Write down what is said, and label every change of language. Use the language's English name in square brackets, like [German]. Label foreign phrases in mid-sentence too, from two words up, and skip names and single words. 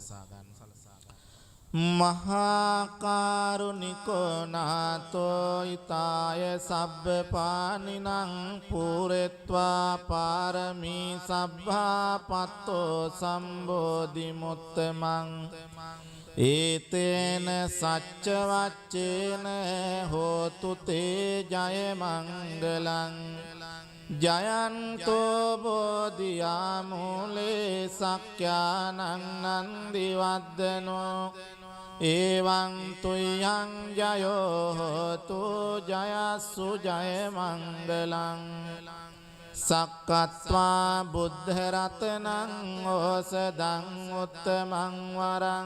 [Pali] මහා කරුණිකෝ නාතෝ ඊතාය සබ්බ පානිනං පුරෙත්වා පාරමී සබ්බා පත්තෝ සම්බෝධි මුත්තමං ඒතේන සච්ච වච්චේන හෝතු තේ ජය මංගලං ජයන්තෝ බෝධියා මූලේ සක්ඛානං නන්දිවද්දනෝ එවං තුයං ජයෝ හෝතු ජයස්සු ජය මංගලං සක්කත්වා බුද්ධ රතනං ඕසදං උත්තමං වරං